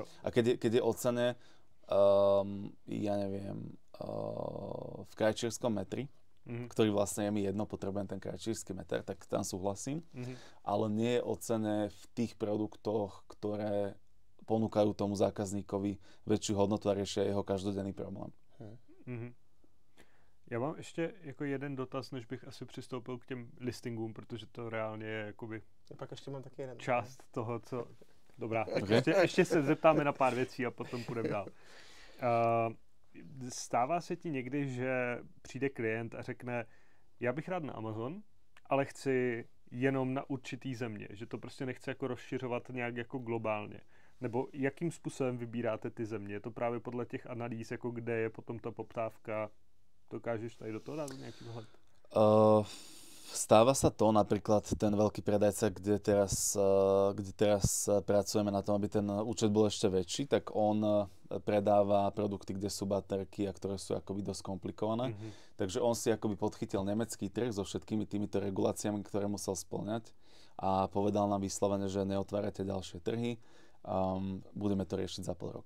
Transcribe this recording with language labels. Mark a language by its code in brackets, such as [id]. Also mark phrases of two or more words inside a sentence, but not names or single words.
[sk] A keď je o cene, ja neviem, v krajčírskom metri, ktorý vlastne je mi jedno, potrebujem ten krajčírsky meter, tak tam súhlasím, ale nie je o cene v tých produktoch, ktoré ponúkajú tomu zákazníkovi väčšiu hodnotu a riešia jeho každodenný problém. [cs] Já mám ještě jako jeden dotaz, než bych asi přistoupil k těm listingům, protože to reálně je jakoby pak ještě mám taky jeden. Část toho, co... Dobrá, okay. ještě se zeptáme na pár věcí a potom půjdeme dál. Stává se ti někdy, že přijde klient a řekne, já bych rád na Amazon, ale chci jenom na určitý země, že to prostě nechce jako rozšiřovat nějak jako globálně. Nebo jakým způsobem vybíráte ty země? Je to právě podle těch analýz, jako kde je potom ta poptávka? Dokážeš tady do toho dát nějaký vhled? [sk] Stáva sa to, napríklad ten veľký predajca, kde teraz pracujeme na tom, aby ten účet bol ešte väčší, tak on predáva produkty, kde sú baterky a ktoré sú akoby dosť komplikované. Takže on si akoby podchytil nemecký trh so všetkými týmito reguláciami, ktoré musel spĺňať a povedal nám vyslovene, že neotvárate ďalšie trhy, budeme to riešiť za pol roka.